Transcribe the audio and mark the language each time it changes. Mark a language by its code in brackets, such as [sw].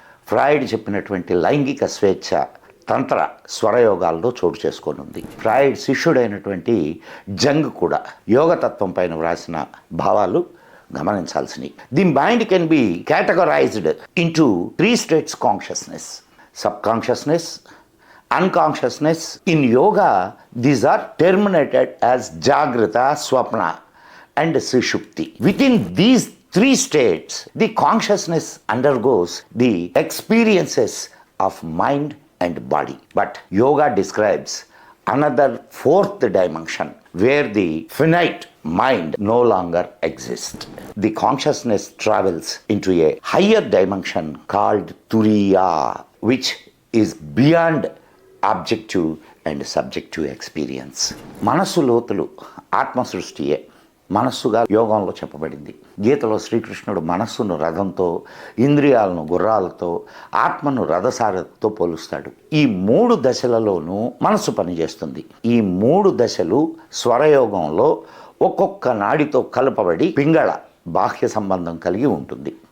[te] Freud చెప్పినటువంటి లైంగిక స్వేచ్ఛ తంత్ర స్వరయోగాల్లో చోటు చేసుకొని ఉంది. ఫ్రాయిడ్ శిష్యుడైనటువంటి జంగ్ కూడా యోగతత్వం పైన వ్రాసిన భావాలు గమనించాల్సినవి. [en] The mind can be categorised into 3 states consciousness, subconsciousness, unconsciousness. In yoga, these are terminated as Jagrata, Swapna and Sushupti. Within these 3 states, the consciousness undergoes the experiences of mind and body. But yoga describes another 4th dimension where the finite mind no longer exists. The consciousness travels into a higher dimension called Turiya, which is beyond objective and subjective experience. [te] మనస్సు లోతులు ఆత్మ సృష్టియే మనస్సుగా యోగంలో చెప్పబడింది. గీతలో శ్రీకృష్ణుడు మనస్సును రథంతో, ఇంద్రియాలను గుర్రాలతో, ఆత్మను రథసారథితో పోలుస్తాడు. ఈ 3 దశలలోనూ మనస్సు పనిచేస్తుంది. ఈ 3 దశలు స్వరయోగంలో ఒక్కొక్క నాడితో కలపబడి పింగళ బాహ్య సంబంధం కలిగి ఉంటుంది.